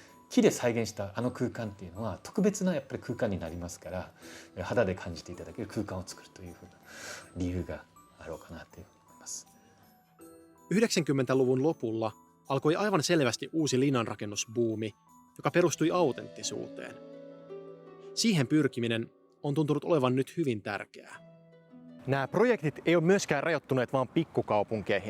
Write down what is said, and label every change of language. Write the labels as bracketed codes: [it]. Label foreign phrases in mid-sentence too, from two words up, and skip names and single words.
[ja] 木で再現したあの空間っていうのは特別なやっぱり空間になりますから、肌で感じていただける空間を作るというふうな理由があろうかなというふうに思います。 [fi] 90-luvun lopulla alkoi aivan selvästi uusi linnanrakennusbuumi, joka perustui autenttisuuteen. Siihen pyrkiminen on tuntunut olevan nyt hyvin tärkeää. Nämä projektit ei ole myöskään rajoittuneet vain pikkukaupunkeihin.